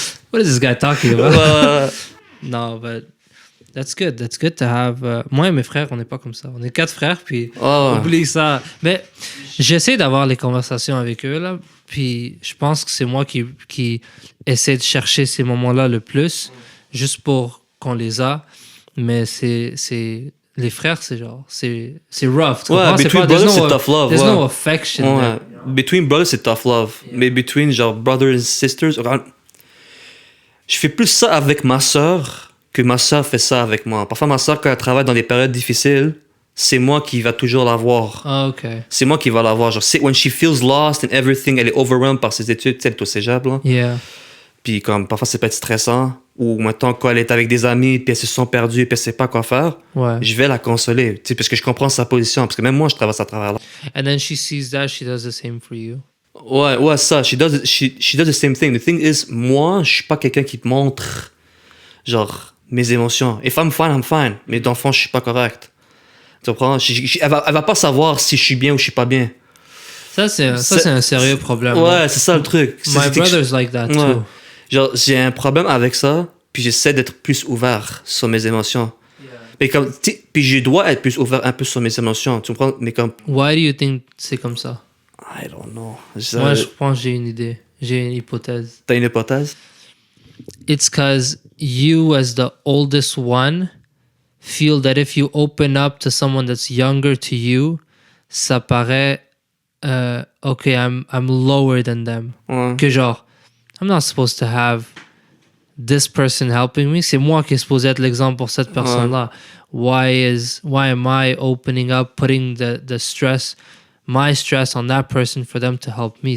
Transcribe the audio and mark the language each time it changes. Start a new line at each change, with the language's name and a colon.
English: What is this guy talking about? No, but that's good. That's good to have.
French: Moi et mes frères, on n'est pas comme ça. On est 4 frères, puis oublie ça. Mais j'essaie d'avoir les conversations avec eux, là, puis je pense que c'est moi qui essaie de chercher ces moments-là le plus, juste pour qu'on les a, mais c'est les frères, c'est genre c'est rough, tu comprends?
English: Between brothers
French: c'est
English: tough love. There's no affection there. Between brothers c'est tough love,
French: mais
English: between genre brothers and sisters,
French: je fais plus ça avec ma soeur que ma soeur fait ça avec moi. Parfois ma soeur quand elle travaille dans des périodes difficiles, c'est moi qui va toujours la voir. Ah, ok. C'est moi qui va la voir. Genre,
English: when she feels lost and everything,
French: elle est overwhelmed par ses études, tu sais, elle est au cégep, là.
English: Yeah.
French: Puis comme parfois c'est peut être stressant, ou maintenant quand elle est avec des amis puis elle se sent perdue puis elle sait pas quoi faire, je vais la consoler, tu sais, parce que je comprends sa position, parce que même moi je traverse à travers là.
English: And then she sees that, she does the same for you.
French: Ouais, ça.
English: She does the same thing. The thing is,
French: moi, je suis pas quelqu'un qui te montre, genre, mes émotions.
English: If I'm fine, I'm fine.
French: Mais dans le fond, je suis pas correct. Tu comprends? Elle va pas savoir si je suis bien ou je suis pas bien. Ça, c'est un sérieux problème. Ouais, c'est ça le truc.
English: My brother's like that,
French: ouais.
English: too.
French: Genre, j'ai un problème avec ça, puis j'essaie d'être plus ouvert sur mes émotions. Mais comme, puis je dois être plus ouvert un peu sur mes émotions, tu comprends? Mais comme...
English: Why do you think
French: c'est comme ça?
English: I don't know.
French: Moi, je pense que j'ai une idée. J'ai une hypothèse. T'as une hypothèse?
English: It's because you, as the oldest one, feel that if you open up to someone that's younger to you,
French: ça paraît,
English: okay, I'm lower than them.
French: Ouais. Que genre,
English: I'm not supposed to have this person helping me.
French: C'est moi qui est supposé être l'exemple pour cette personne-là.
English: Why am I opening up, putting the stress, my stress on that person for them to help me?